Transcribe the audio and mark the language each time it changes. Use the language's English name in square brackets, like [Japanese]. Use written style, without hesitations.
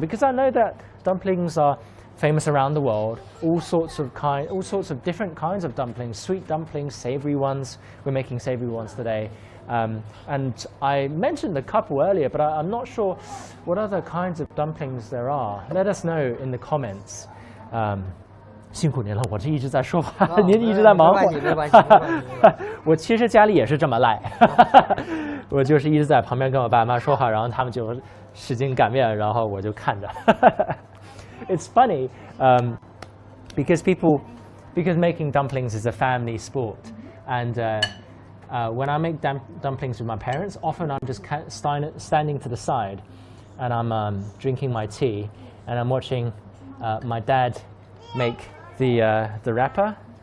[English] Because I know that dumplings are famous around the world. All sorts of different kinds of dumplings. Sweet dumplings, savory ones. We're making savory ones today. And I mentioned a couple earlier, but I'm not sure what other kinds of dumplings there are. Let us know in the comments. [Chinese] 辛苦您了，我这一直在说话，您一直在忙活。没关系。我其实家里也是这么赖，我就是一直在旁边跟我爸妈说话，然后他们就使劲擀面，然后我就看着。 [English] It's funny because making dumplings is a family sport, and when I make dumplings with my parents, often I'm just standing to the side, and I'm drinking my tea, and I'm watching my dad make the wrapper.